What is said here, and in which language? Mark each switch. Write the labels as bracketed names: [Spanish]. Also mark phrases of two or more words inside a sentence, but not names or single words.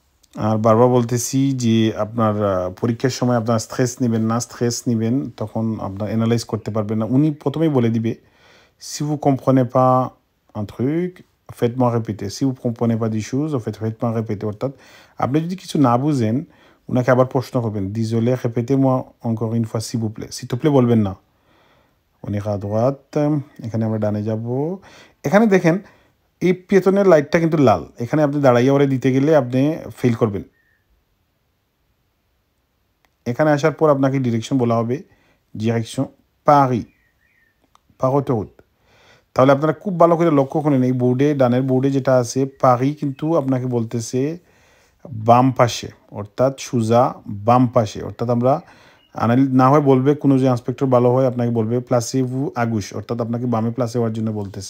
[Bangla] আর বারবার বলতেছি যে আপনার পরীক্ষার সময় আপনার স্ট্রেস নেবেন না, স্ট্রেস নেবেন তখন আপনার অ্যানালাইজ করতে পারবেন না। উনি প্রথমেই বলে দিবে [French] si vous comprenez pas un truc faites-moi répéter, si vous comprenez pas des choses faites-moi répéter। [Bangla] অর্থাৎ আপনি যদি কিছু না বুঝেন উনাকে আবার প্রশ্ন করবেন [French] désolé répétez-moi encore une fois s'il vous plaît, s'il te plaît [Bangla] বলবেন না। [French] on ira à droite, [Bangla] এখানে আমরা ডানে যাব। এখানে দেখেন এই পেছনের লাইটটা কিন্তু লাল, এখানে আপনি দাঁড়াইয়া ওরে দিতে গেলে আপনি ফেল করবেন। এখানে আসার পর আপনাকে ডিরেকশন বলা হবে [French] direction Paris par autoroute. [Bangla] তাহলে আপনারা খুব ভালো করে লক্ষ্য করেন এই বোর্ডে, ডানের বোর্ডে যেটা আছে পারি কিন্তু আপনাকে বলতেছে বাম পাশে, অর্থাৎ সোজা বাম পাশে। অর্থাৎ আমরা না হয় বলবে কোনো যে ইন্সপেক্টর ভালো হয় আপনাকে বলবে [French] placez-vous à gauche, [Bangla] অর্থাৎ আপনাকে বামে প্লাসে হওয়ার জন্য বলতেছে।